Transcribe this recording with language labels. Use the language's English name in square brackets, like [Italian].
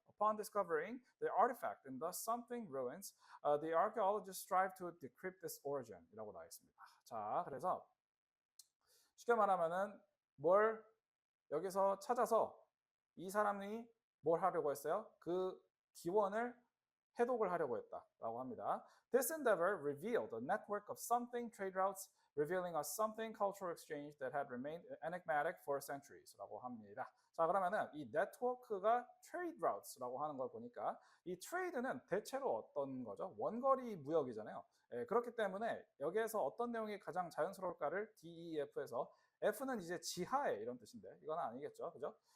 [English] Upon discovering the artifact in the something ruins, the archaeologists strive to decrypt this origin [Korean] 이라고 나와 있습니다. 자, 그래서 쉽게 말하면은 뭘 여기서 찾아서 이 사람이 뭘 하려고 했어요? 그 기원을 해독을 하려고 했다라고 합니다. [English] This endeavor revealed a network of something trade routes revealing a something cultural exchange that had remained enigmatic for centuries [Korean] 라고 합니다. 자, 그러면은 이 네트워크가 trade routes라고 하는 걸 보니까 이 trade는 대체로 어떤 거죠? 원거리 무역이잖아요. 그렇기 때문에 여기에서 어떤 내용이 가장 자연스러울까를 DEF에서 F는 이제 지하에 이런 뜻인데 이건 아니겠죠, 그죠?